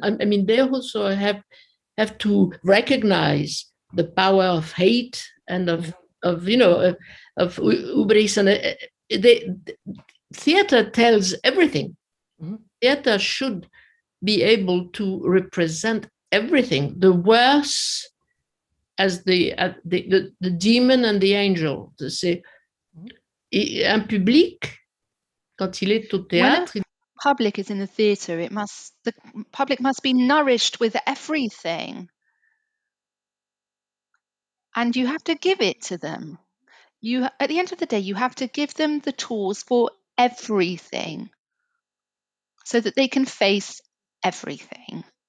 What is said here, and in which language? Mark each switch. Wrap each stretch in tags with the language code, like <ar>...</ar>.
<en>I mean, they also have to recognize the power of hate and of hubris. And theater tells everything. Mm-hmm. Theater should be able to represent everything, the worse as the demon and the angel.</en> <fr>C'est un public, quand il est au théâtre.</fr> <en>When the public is in the theatre, the public must be nourished with everything. And you have to give it to them. At the end of the day, you have to give them the tools for everything so that they can face everything.</en>